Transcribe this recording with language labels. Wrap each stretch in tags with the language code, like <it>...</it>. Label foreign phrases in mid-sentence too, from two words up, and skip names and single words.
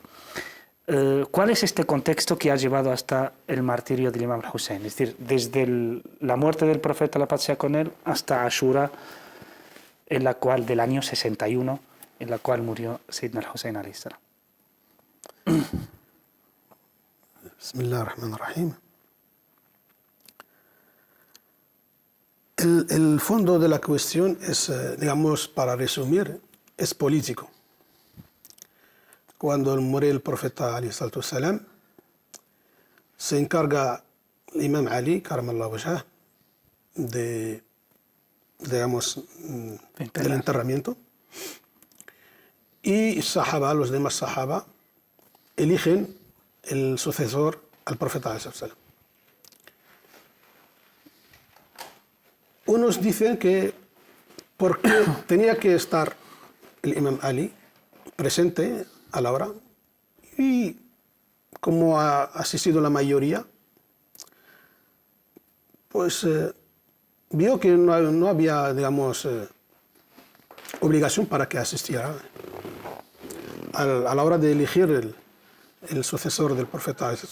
<es>¿Cuál es este contexto que ha llevado hasta el martirio del Imam al-Hussein? Es decir, desde la muerte del profeta, la paz sea con él, hasta Ashura, del año 61, en la cual murió</es> <ar>سيدنا الحسين عليه السلام. بسم الله الرحمن الرحيم.</ar> <es>El fondo de la cuestión es, digamos, para resumir, es político. Cuando muere el profeta</es> <ar>عليه الصلاة والسلام,</ar> <es>se encarga el Imam Ali,</es> <ar>كرم الله وجهه,</ar> <es>digamos, del enterramiento, y sahaba, los demás sahaba, eligen el sucesor al profeta</es> <ar>عليه الصلاة والسلام.</ar> <es>Unos dicen que porque tenía que estar el Imam Ali presente a la hora y como ha asistido la mayoría, pues vio que no había, digamos, obligación para que asistiera a la hora de elegir el sucesor del profeta.</es>